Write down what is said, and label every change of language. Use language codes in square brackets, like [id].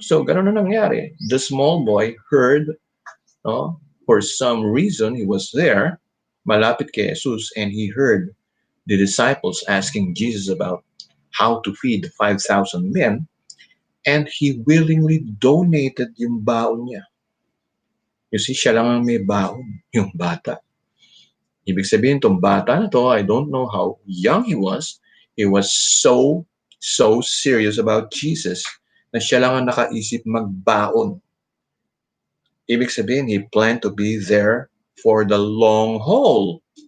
[en] So, [tl] ganun na nangyari. [en] The small boy heard, no? For some reason, he was there, [tl] malapit kay Jesus, [en] and he heard the disciples asking Jesus about how to feed the 5,000 men, and he willingly donated [tl] yung baon niya. [en] You see, [tl] siya lang ang may baon, yung bata. Ibig sabihin, itong bata na to, [en] I don't know how young he was so serious about Jesus [tl] na siya lang ang nakaisip magbaon. Ibig sabihin, [en] he planned to be there for the long haul.